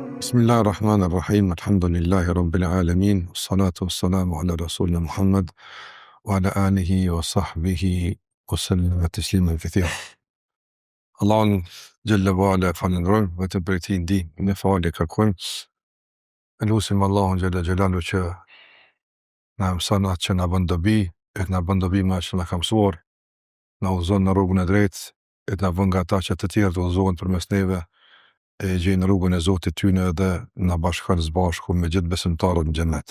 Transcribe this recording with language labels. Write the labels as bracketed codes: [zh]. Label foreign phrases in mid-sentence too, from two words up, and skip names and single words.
[ar] بسم الله الرحمن الرحيم الحمد لله رب العالمين الصلاة والسلام على رسولنا محمد وعلى آله وصحبه وسلم تسليما كثيرا. [sq] Allahun [ar] جل وعلا [sq] falenderojmë, vetëm për ti ndihmë në falje kërkojmë. Lutim Allahun [ar] جل جلاله [sq] që na mëson atë që na bën dobi, e na bën dobi me atë që na ka mësuar, na udhëzon në rrugën e drejtë, e na bën nga ata që të tjerë të udhëzohen përmes neve, e gjejnë rrugën e Zotit tyne dhe na bashkon së bashku me gjithë besimtarët në xhennet.